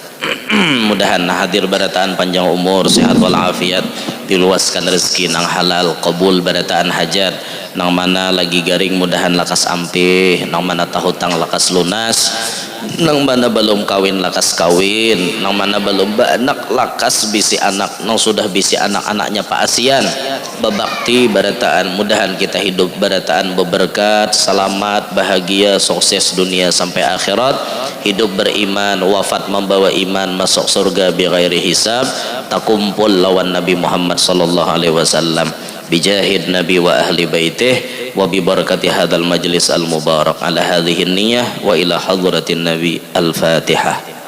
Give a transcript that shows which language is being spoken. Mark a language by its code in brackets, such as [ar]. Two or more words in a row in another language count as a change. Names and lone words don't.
[bjn] Mudahan hadir barataan panjang umur, sehat walafiat, diluaskan rezeki nang halal, qabul barataan hajat nang mana lagi garing mudahan lakas ampih, nang mana tahutang lakas lunas, nang mana belum kawin lakas kawin, nang mana belum anak lakas bisi anak, nang sudah bisi anak-anaknya paasian babakti barataan. Mudahan kita hidup barataan beberkat, selamat, bahagia, sukses dunia sampai akhirat, hidup beriman, wafat membawa iman, masuk surga [ar] بغير حساب, [bjn] takumpul lawan Nabi Muhammad [ar] صلى الله عليه وسلم بجاه النبي وأهل بيته وببركة هذا المجلس المبارك على هذه النية وإلى حضرة النبي الفاتحة.